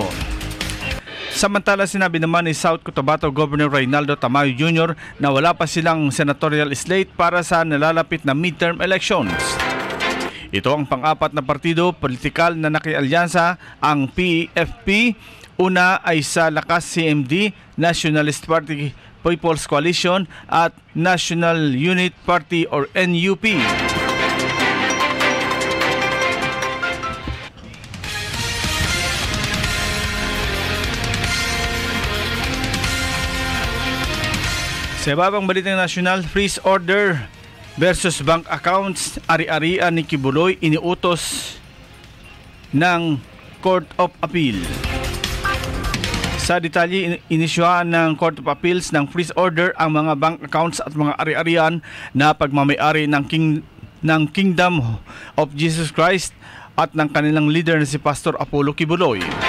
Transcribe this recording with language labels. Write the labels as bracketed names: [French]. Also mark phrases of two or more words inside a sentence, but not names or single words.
[Filipino] Samantala, sinabi naman ni South Cotabato Governor Reynaldo Tamayo Jr. na wala pa silang senatorial slate para sa nalalapit na midterm elections. Ito ang pang-apat na partido politikal na nakialyansa, ang PFP. Una ay sa Lakas CMD, Nationalist Party People's Coalition at National Unity Party or NUP. Sa ibabang balitang nasyonal, [English] freeze order versus bank accounts, [Filipino] ari-arian ni Kibuloy iniutos ng Court of Appeal. Sa detalye, inisyuhan ng Court of Appeals ng [English] freeze order [Filipino] ang mga [English] bank accounts [Filipino] at mga ari-arian na pagmamayari ng Kingdom of Jesus Christ at ng kanilang leader na si Pastor Apollo Kibuloy.